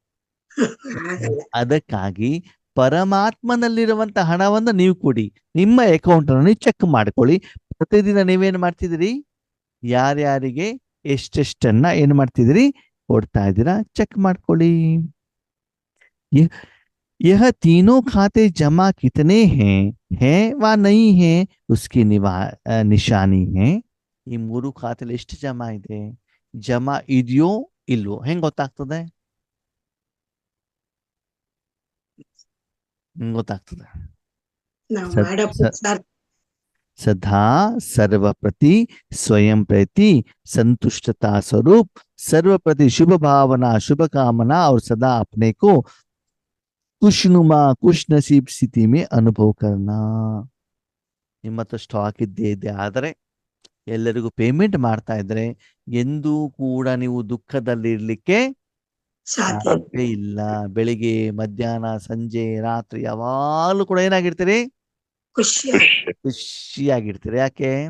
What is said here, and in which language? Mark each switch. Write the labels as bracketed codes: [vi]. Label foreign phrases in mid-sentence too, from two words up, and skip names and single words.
[kn] ಅದಕ್ಕಾಗಿ ಪರಮಾತ್ಮನಲ್ಲಿರುವಂತ ಹಣವನ್ನು ನೀವು ಕೊಡಿ, ನಿಮ್ಮ ಅಕೌಂಟ್ ಅನ್ನು ಚೆಕ್ ಮಾಡ್ಕೊಳ್ಳಿ. ಪ್ರತಿದಿನ ನೀವೇನ್ ಮಾಡ್ತಿದ್ದೀರಿ? ಯಾರ್ಯಾರಿಗೆ ಎಷ್ಟೆಷ್ಟನ್ನ ಏನ್ ಮಾಡ್ತಿದ್ದೀರಿ ಕೊಡ್ತಾ ಇದ್ದೀರಾ ಚೆಕ್ ಮಾಡ್ಕೊಳ್ಳಿ. [hi] यह तीनों खाते जमा कितने हैं वा नहीं है उसकी निशानी है. [kn] ಈ ಮೂರು ಖಾತೆಲಿ ಎಷ್ಟು ಜಮಾ ಇದೆ, ಜಮಾ ಇದೆಯೋ ಇಲ್ವೋ ಹೆಂಗ್ ಗೊತ್ತಾಗ್ತದೆ? ಗೊತ್ತಾಗ್ತದೆ. [hi] सदा सर्वप्रति स्वयं प्रति संतुष्टता स्वरूप, सर्वप्रति शुभ भावना, शुभ कामना और सदा अपने को खुशनुमा खुश नसीब स्थिति में अनुभव करना. [kn] ನಿಮ್ಮ ಹತ್ರ ಸ್ಟಾಕ್ ಇದ್ದೇ ಆದರೆ ಎಲ್ಲರಿಗೂ ಪೇಮೆಂಟ್ ಮಾಡ್ತಾ ಇದ್ರೆ ಎಂದೂ ಕೂಡ ನೀವು ದುಃಖದಲ್ಲಿ ಇರ್ಲಿಕ್ಕೆ ಸಾಧ್ಯ ಇಲ್ಲ. ಬೆಳಿಗ್ಗೆ, ಮಧ್ಯಾಹ್ನ, ಸಂಜೆ, ರಾತ್ರಿ ಯಾವಾಗಲೂ ಕೂಡ ಏನಾಗಿರ್ತೀರಿ? ಖುಷಿಯಾಗಿರ್ತೀರಿ. ಯಾಕೆ?